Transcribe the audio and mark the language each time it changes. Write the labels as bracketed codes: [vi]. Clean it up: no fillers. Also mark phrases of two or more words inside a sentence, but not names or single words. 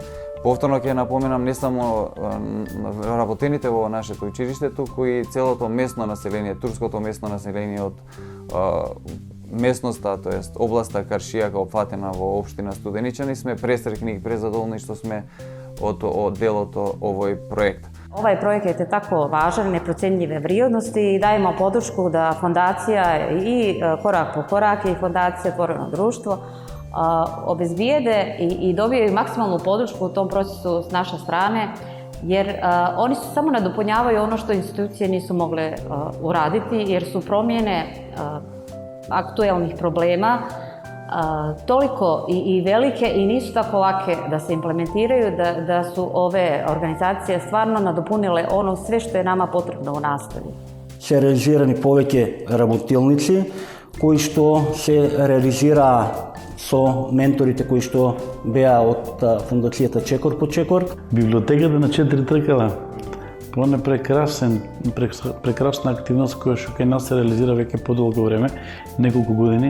[mk] Повторно ќе напоменам не само работените во нашето училиште, туку и целото местно население, турското местно население од местноста, тоест областа Каршијака опфатена во општина Студеничани, сме пресрекни и презадоволни што сме од делото овој проект. [bs] Ovaj projekat je tako važan, neprocenljive vrijednosti i dajemo podršku da fondacija i Korak po korak i fondacija Otvoreno društvo obezbijede i dobijaju maksimalnu podršku u tom procesu s naše strane, jer oni su samo nadopunjavaju ono što institucije nisu mogle uraditi, jer su promjene aktuelnih problema toliko i velike i nisu tako lake da se implementiraju, da su ove organizacije stvarno nadopunile ono sve što je nama potrebno u nastavi. [mk] Се реализирани повеќе работилници, кои што се реализира со менторите кои што беа од фондацијата Чекор по Чекор. Библиотеката на 4 тркала, тоа е прекрасна активност која што кај нас се реализира веќе подолго време, неколку години.